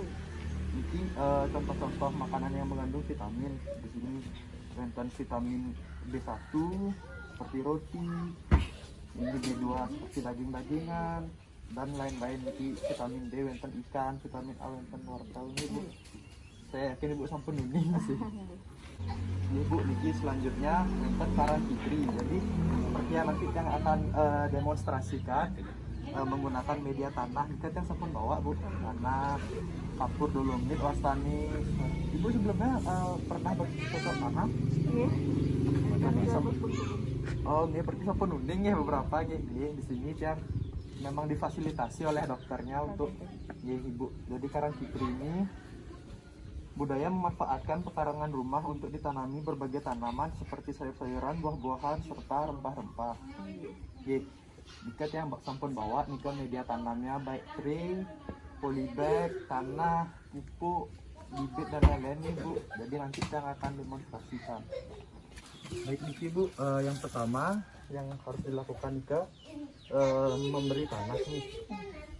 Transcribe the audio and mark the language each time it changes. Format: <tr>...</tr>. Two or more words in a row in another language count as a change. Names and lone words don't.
<id>Mungkin contoh-contoh makanan yang mengandung vitamin di sini rentan vitamin B1 seperti roti, ini B2 seperti daging-dagingan dan lain-lain. Mungkin vitamin D rentan ikan, vitamin A rentan wortel nih Bu. Saya yakin Ibu</id> <ban>sampun uning</ban> <id>sih. Ini Bu, niki selanjutnya rentan Karang Fitri. Jadi seperti yang nanti yang akan demonstrasikan menggunakan media tanah. Kita yang sampun bawa Bu, tanah, kapur, dolomit, wastani. Ibu sebelumnya pernah bercocok tanam? Iya. Oh, ini berarti</id> <ban>sampun uning</ban> <id>ya beberapa gitu. Di sini yang memang difasilitasi oleh dokternya untuk Ibu. Jadi Karang Fitri ini budaya memanfaatkan pekarangan rumah untuk ditanami berbagai tanaman seperti sayur-sayuran, buah-buahan, serta rempah-rempah. Jika yang sampun bawa nika media tanamnya baik tray, polybag, tanah, pupuk, bibit dan lain-lain nih Bu. Jadi nanti saya akan demonstrasikan. Baik nih Bu, yang pertama yang harus dilakukan nika memberi tanah nih.</id>